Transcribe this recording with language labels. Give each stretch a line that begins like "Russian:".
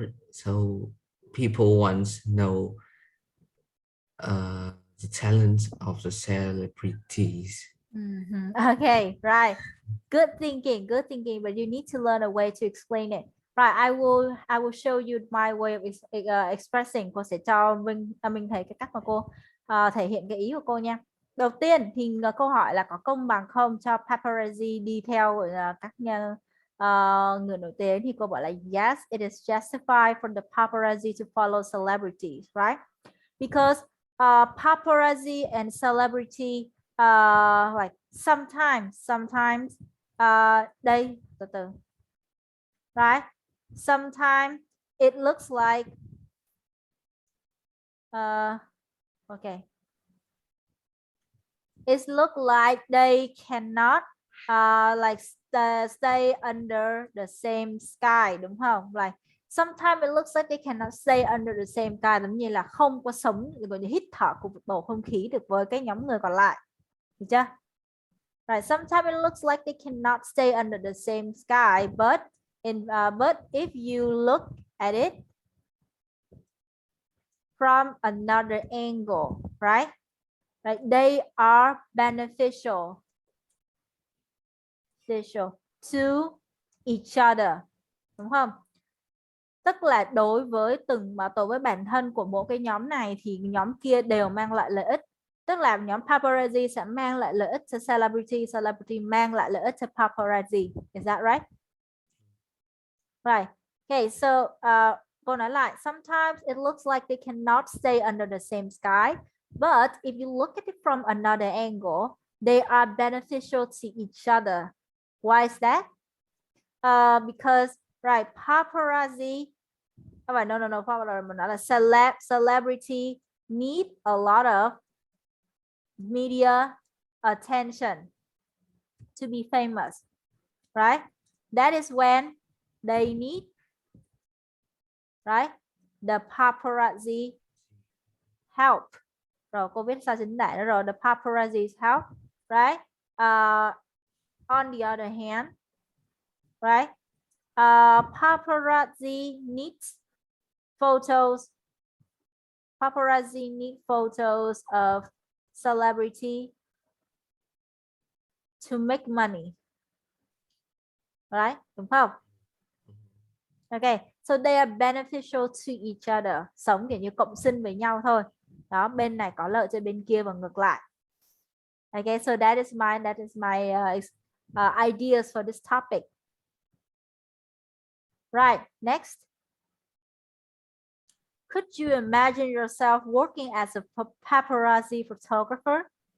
English: so people want to know the talents of the celebrities. Okay, right. Good thinking, but you need to learn a way to explain it. Right, I will show you my way of expressing.
Vietnamese: Cô sẽ cho mình thấy cái cách mà cô thể hiện cái ý của cô nha. Đầu tiên thì câu hỏi là có công bằng không cho paparazzi đi theo các người nổi tiếng, thì cô bảo là
English: yes, it is justified for the paparazzi to follow celebrities, right? Because paparazzi and celebrity like sometimes
Vietnamese: đây từ từ,
English: right, sometimes it looks like okay, it look like they cannot like stay under the same sky,
Vietnamese: đúng không?
English: Like sometimes it looks like they cannot stay under the same sky,
Vietnamese: giống như là không có sống, gọi như hít thở cùng bầu không khí được với cái nhóm người còn lại, được chưa?
English: Right, sometimes it looks like they cannot stay under the same sky, but if you look at it from another angle, right, they are beneficial to each other,
Vietnamese: đúng không? Tức là đối với bản thân của mỗi cái nhóm này thì nhóm kia đều mang lại lợi ích. Tức là nhóm paparazzi sẽ mang lại lợi ích cho celebrity, celebrity mang lại lợi ích cho paparazzi.
English: Is that right? Right. Okay, so
Vietnamese: cô nói lại,
English: sometimes it looks like they cannot stay under the same sky, but if you look at it from another angle, they are beneficial to each other. Why is that? Because right, paparazzi. No, paparazzi. Celebrity need a lot of media attention to be famous, right? That is when they need, right, the paparazzi help.
Vietnamese: Rồi cô viết sai chính đại đó rồi.
English: The paparazzi help, right? On the other hand, right, paparazzi needs photos. Paparazzi need photos of celebrity to make money, right?
Vietnamese: Đúng không?
English: Okay, so they are beneficial to each other.
Vietnamese: Sống kiểu như cộng sinh với nhau thôi. Đó, bên này có lợi cho bên kia và ngược lại.
English: Okay, so that is my ideas for this topic. Right, next. Could you imagine yourself working as a paparazzi photographer?